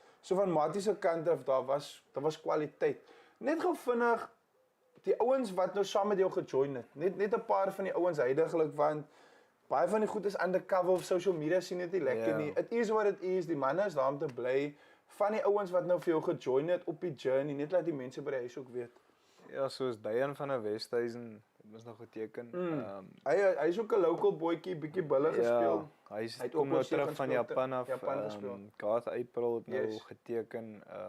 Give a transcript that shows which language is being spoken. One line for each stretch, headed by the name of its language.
Afrikaans: So van Mati se kant af, daar was kwaliteit. Net gou vinnig, die ouens wat nou saam met jou gejoin het, net 'n paar van die ouens huidiglik, want baie van die goed is undercover of social media sien dit nie lekker nie.
English: It is what it is,
Afrikaans: die manne is daar om te bly. Van die ouens wat nou vir jou gejoin het op die journey, net laat die mense by die huis ook weet. Ja, soos Dian van der Westhuizen, het ons nog geteken. Hy is ook 'n local boytjie, bietjie bulle gespeel. Hy kom nou terug van Japan af. Gespeel. Garth April het nou geteken.